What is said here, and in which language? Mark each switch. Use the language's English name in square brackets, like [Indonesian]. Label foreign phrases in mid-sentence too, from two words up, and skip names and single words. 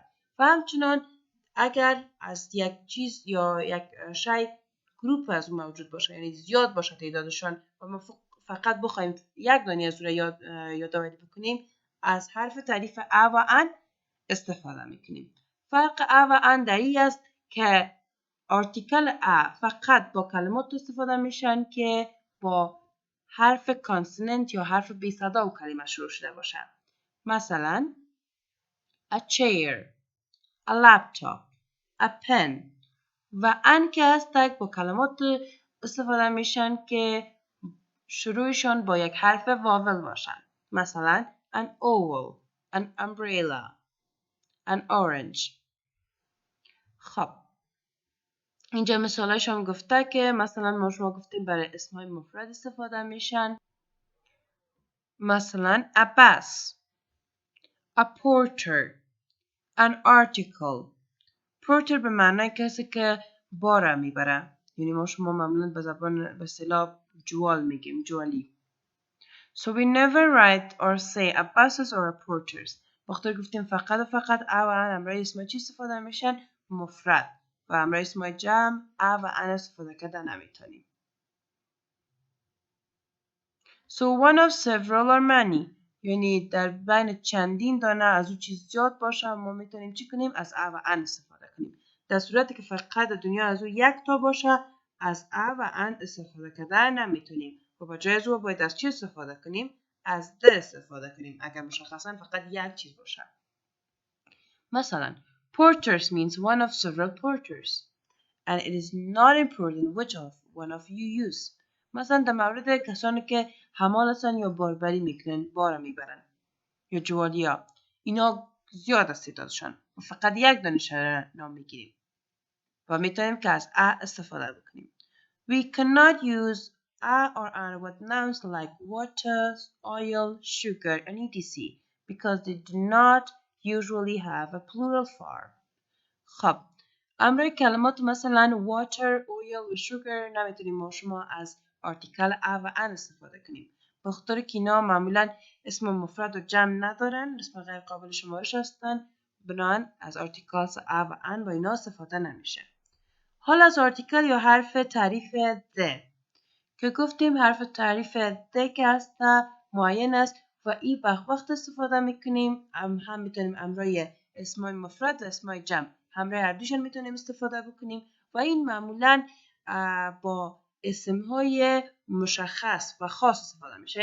[Persian] و همچنان اگر از یک چیز یا یک شی گروپ از اون موجود باشه، یعنی زیاد باشه تعدادشان و ما فقط بخوایم یک دانه از اون یادآوری بکنیم، از حرف تعریف a و an استفاده میکنیم. فرق a و an در این است که آرتیکل a فقط با کلمات استفاده میشن که با حرف کانسوننت یا حرف بی صدا و کلمه شروع شده باشه. مثلا [English] a chair، a laptop، a pen. [Persian] و an که هست با کلمات استفاده میشن که شروعشان با یک حرف واول باشن. مثلا [English] an owl، an umbrella، an orange. [Persian] خب اینجا مثالش هم گفته که مثلا ما شما گفتیم برای اسمهای مفرد استفاده میشن. مثلا [English] a bus، a porter، an article. [Persian] porter به معنی کسی که بار میبره، یعنی ما شما معمولا به زبان به اصطلاح جوال میگیم، جوالی. [English] So we never write or say a buses or a porters. [Persian] وقتی گفتیم فقط a و an همراه اسم چی استفاده میشن؟ مفرد. و همراه اسم جمع a و an استفاده کرده نمیتونیم. [English] So one of several or many، [Persian] یعنی در بین چندین دانه از اون چیز زیاد باشه ما میتونیم چی کنیم؟ از a و an استفاده کنیم. در صورتی که فقط دنیا از اون یک تا باشه از a و an استفاده کرده نمیتونیم و با جای از اون باید از چی استفاده کنیم؟ از the استفاده کنیم اگر مشخصا فقط یک چیز باشه. [English] مثلا porters means one of several porters and it is not important which of one of you use. [Persian] مثلا در مورد کسانی که حمال هستن یا باربری میکنن، بار میبرن یا جوالیا، اینا زیاد است تعدادشان و فقط یک دانش نام میگیریم و میتونیم که از a استفاده بکنیم. [English] We cannot use a or an with nouns like water، oil، sugar and etc. because they do not usually have a plural form. [Persian] خب امروی کلمات مثلا water، oil و sugar نمیتونیم ما شما از آرتیکل a و an استفاده کنیم به خاطر که اینا معمولا اسم مفرد و جمع ندارن، اسم غیر قابل شمارش هستن، بنابراین از آرتیکل a و an با اینا استفاده نمیشه. حال از آرتیکل یا حرف تعریف the که گفتیم حرف تعریف the که هست معین است و این وقت استفاده میکنیم هم میتونیم امرای اسمای مفرد و اسمای جمع همراه هر دوشون میتونیم استفاده بکنیم و این معمولا با اسمهای مشخص و خاص استفاده میشه.